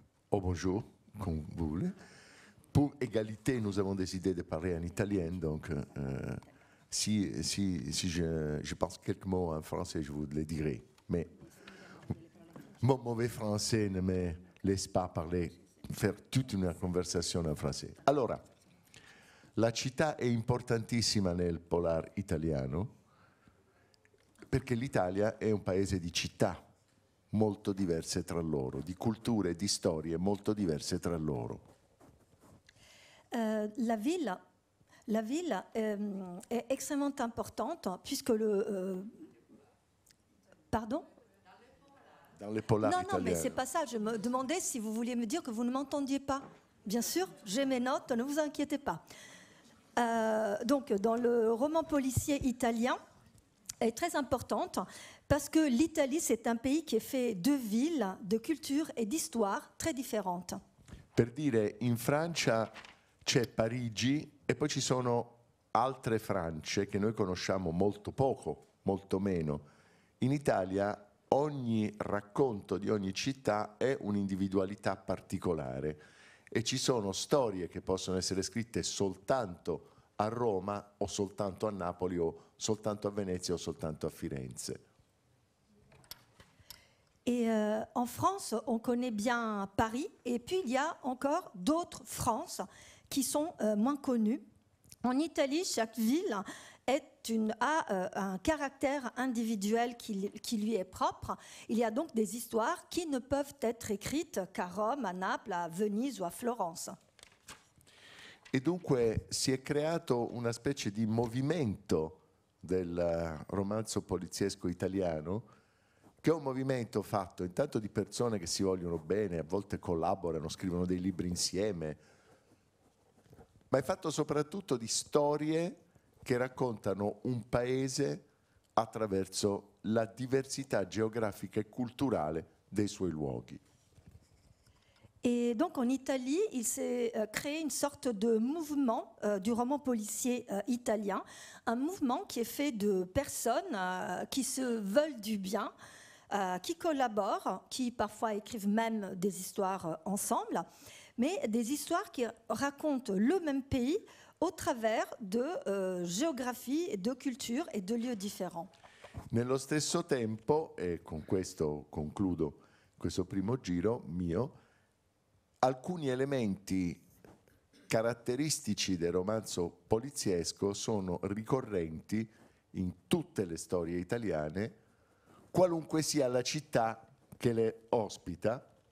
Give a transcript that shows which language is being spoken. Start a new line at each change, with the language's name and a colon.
French: Oh, bonjour, comme vous voulez. Pour égalité, nous avons décidé de parler en italien, donc si je pense quelques mots en français, je vous les dirai. Mais mon mauvais français ne me laisse pas parler, faire toute une conversation en français.
Italian: Allora, la città è importantissima nel polar italiano perché l'Italia è un paese di città molto diverse tra loro, di culture e di storie molto diverse tra loro.
French: La ville est extrêmement importante puisque pardon? Dans les polars non, italiens. Non, mais c'est pas ça. Je me demandais si vous vouliez me dire que vous ne m'entendiez pas. Bien sûr, j'ai mes notes, ne vous inquiétez pas. Donc, dans le roman policier italien, est très importante parce que l'Italie, c'est un pays qui est fait de villes, de cultures et d'histoires très différentes.
Italian: Per dire, in Francia c'è Parigi e poi ci sono altre France che noi conosciamo molto poco, molto meno. In Italia ogni racconto di ogni città è un'individualità particolare e ci sono storie che possono essere scritte soltanto a Roma o soltanto a Napoli o soltanto a Venezia o soltanto a Firenze.
French: Et en France, on connaît bien Paris, et puis il y a encore d'autres France qui sont moins connues. En Italie, chaque ville a un caractère individuel qui lui est propre. Il y a donc des histoires qui ne peuvent être écrites qu'à Rome, à Naples, à Venise ou à Florence.
Italian: E dunque si è creato una specie di movimento del romanzo poliziesco italiano, che è un movimento fatto intanto di persone che si vogliono bene, a volte collaborano, scrivono dei libri insieme, ma è fatto soprattutto di storie che raccontano un paese attraverso la diversità geografica e culturale dei suoi luoghi.
French: Et donc en Italie, il s'est créé une sorte de mouvement du roman policier italien, un mouvement qui est fait de personnes qui se veulent du bien, qui collaborent, qui parfois écrivent même des histoires ensemble, mais des histoires qui racontent le même pays au travers de géographie, de culture et de lieux différents.
Italian: Nello stesso tempo, e con questo concludo questo primo giro mio, alcuni elementi caratteristici del romanzo poliziesco sono ricorrenti in tutte le storie italiane, qualunque sia la città che le ospita,